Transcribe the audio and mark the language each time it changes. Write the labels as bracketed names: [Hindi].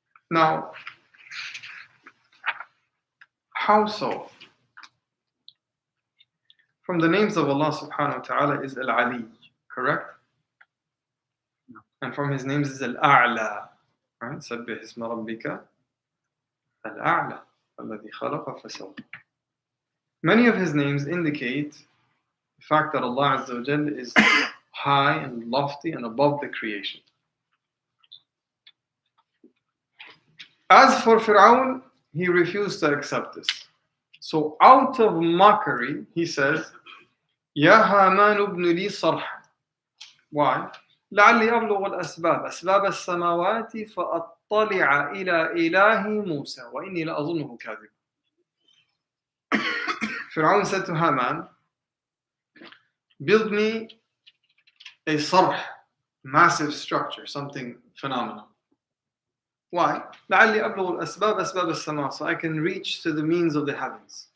[English] Now, how so? From the names of Allah subhanahu wa ta'ala is Al-Ali, correct? No. And from his names is Al-A'la. Right? [Arabic] سبح اسم ربك الأعلى الذي خلق فسوى. [English] Many of his names indicate the fact that Allah Azza wa Jalla is high and lofty and above the creation. As for Fir'aun, he refused to accept this. So out of mockery, he says, [Arabic] يا هامان ابن لي صرحا. [English] Why? [Arabic] لعلي أبلغ الأسباب أسباب السماوات فأطلع إلى إله موسى وإني لأظنه كاذبا. [English] Fir'aun said to Haman, build me a sarh, massive structure, something phenomenal. Why? [Arabic] لعلي أبلغ الأسباب أسباب السماء, [English] so I can reach to the means of the heavens.